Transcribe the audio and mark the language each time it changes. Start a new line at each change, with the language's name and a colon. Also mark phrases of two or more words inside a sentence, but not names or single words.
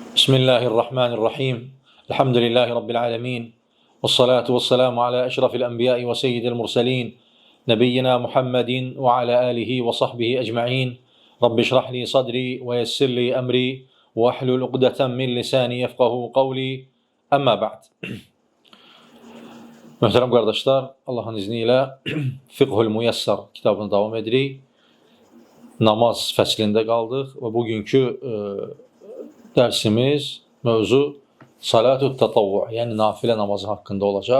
Arabic: بسم الله الرحمن الرحيم. الحمد لله رب العالمين. والصلاة والسلام على أشرف الأنبياء وسيد المرسلين. نبينا محمد وعلى آله وصحبه أجمعين. رب اشرح لي صدري ويسر لي أمري واحلل عقدة من لساني يفقهوا قولي. أما بعد.
Azerbaijani: Möhtərəm qardaşlar, Allahın izniyle Fiqhul Müyəssər kitabını davam edirik. Namaz fəslində qaldıq və bugünkü dərsimiz mövzu
Arabic: صلاة التطوع,
Azerbaijani: yəni nafilə namazı haqqında olacaq.